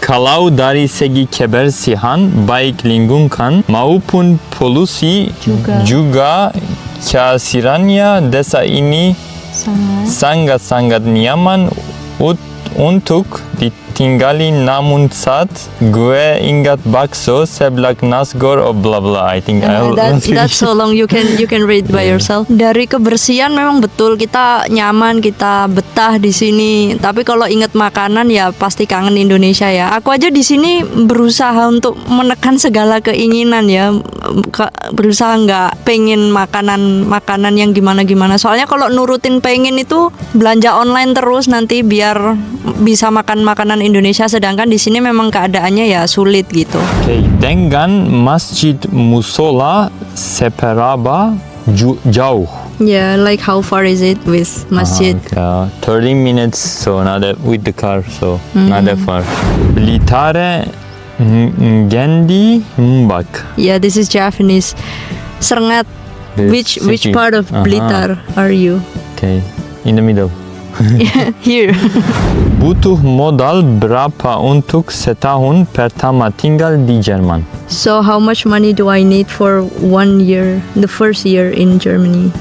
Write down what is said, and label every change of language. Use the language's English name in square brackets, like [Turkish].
[Indonesian] Kalau dari segi kebersihan, baik lingkungan maupun polusi juga kehadirannya desa ini sangat-sangat nyaman untuk ditinggali, namun saat gue ingat bakso seblak nasgor bla bla. [English] I think that's so long, you can read by yourself. [Indonesian] Dari kebersihan memang betul kita nyaman, kita betah di sini. Tapi kalau ingat makanan ya pasti kangen Indonesia ya. Aku aja di sini berusaha untuk menekan segala keinginan ya. Berusaha nggak pengen makanan yang gimana. Soalnya kalau nurutin pengen itu belanja online terus nanti biar bisa makan makanan Indonesia, sedangkan di sini memang keadaannya ya sulit gitu. Okay. Dengan masjid musola seberapa jauh? [English] Yeah, like how far is it with masjid? 30 minutes, so not that with the car, so not that far. [Javanese] Blitare Gendi Mbak. [English] Yeah, this is Japanese. Serengat. Which part of Blitar are you? Okay, in the middle. Here. [Indonesian] Butuh modal berapa untuk setahun pertama tinggal di Jerman? [English] So how much money do I need for 1 year, the first year in Germany?